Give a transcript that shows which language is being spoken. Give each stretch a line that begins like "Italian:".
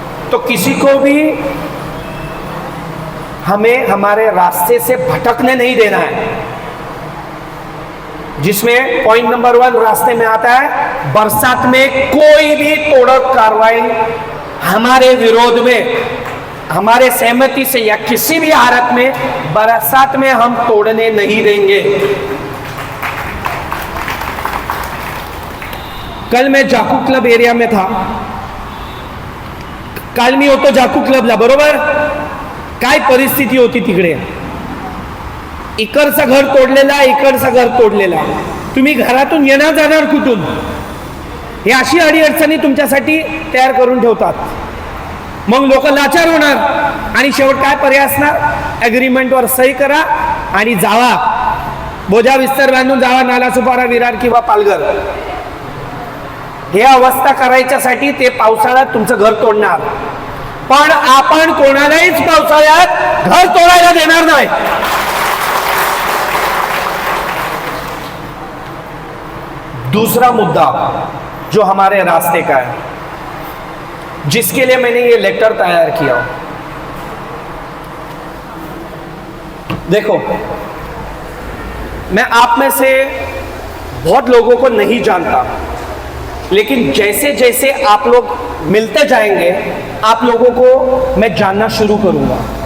Hindi: तो किसी को भी हमें हमारे रास्ते से भटकने नहीं देना है, जिसमें पॉइंट नंबर 1 रास्ते में आता है बरसात में कोई भी तोड़क कार्रवाई हमारे विरोध में, हमारे सहमति से या किसी भी हालत में बरसात में हम तोड़ने नहीं देंगे। कल मैं जाकू क्लब एरिया में था,
Marathi: काल मी होतो जाकू क्लबला, बरोबर? काय परिस्थिती होती तिकडे, इकडचं घर तोडलेला, इकडचं घर तोडलेला, तुम्ही घरातून येणार जाणार कुठून? हे अशी अडीअडचणी तुमच्यासाठी तयार करून ठेवतात, मग लोक लाचार होणार, आणि शेवट काय पर्याय असणार? ॲग्रीमेंटवर सही करा आणि जावा, बोजा विस्तार बांधून जावा नालासोपारा, विरार किंवा पालघर। हे अवस्था करायच्यासाठी ते पावसाळ्यात तुमचं घर तोडणार, पण आपण कोणालाहीच पावसाळ्यात घर तोडायला देणार नाही।
Hindi: दूसरा मुद्दा जो हमारे रास्ते का है, जिसके लिए मैंने ये लेटर तैयार किया, देखो मैं आप में से बहुत लोगों को नहीं जानता, लेकिन जैसे जैसे आप लोग मिलते जाएंगे आप लोगों को मैं जानना शुरू करूंगा।